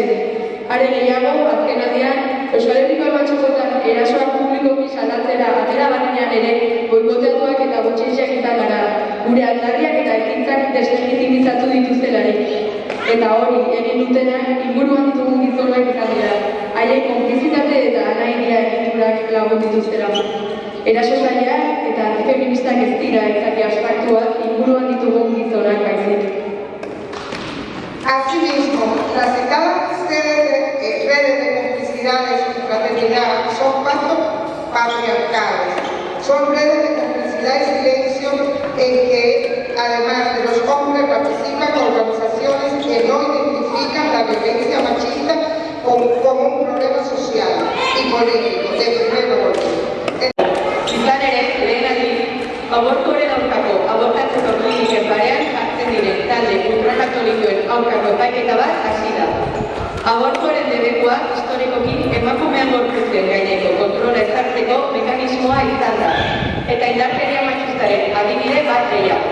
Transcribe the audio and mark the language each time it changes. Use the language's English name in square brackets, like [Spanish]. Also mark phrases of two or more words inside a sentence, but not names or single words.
[Basque] Are gehiago, azken aldian, Euskal Herriko albatxokotan erasoak publikoki salatzera atera batean ere boikoteatuak eta gutxiesiak izan gara, gure aldarriak eta ekintzak deslegitimizatu dituztelarik. Eta hori, egin dutenak inguruan ditugun gizonak izan dira, haiek konplizitate eta anairia egiturak lagun dituztera. Erasotzaileak eta antifeministak ez dira izaki abstraktuak inguruan ditugun gizonak baizik. [Spanish] Asimismo, las citadas redes de complicidades y fraternidad son pactos patriarcales. Son redes de complicidad y silencio en que, además de los hombres, participan organizaciones que no identifican la violencia machista como un problema social y político de primer orden. [Basque] Izan ere, lehen aldiz, abortuaren aurkako abortatzeko kliniken parean jartzen diren talde ultrakatolikoen aurkako epaiketa bat hasi da. Abortuaren debekua historikoki emakumean gorputzen gaineko kontrola ezartzeko mekanismoa izan da, eta indarkeria matxistaren adibide bat gehiago.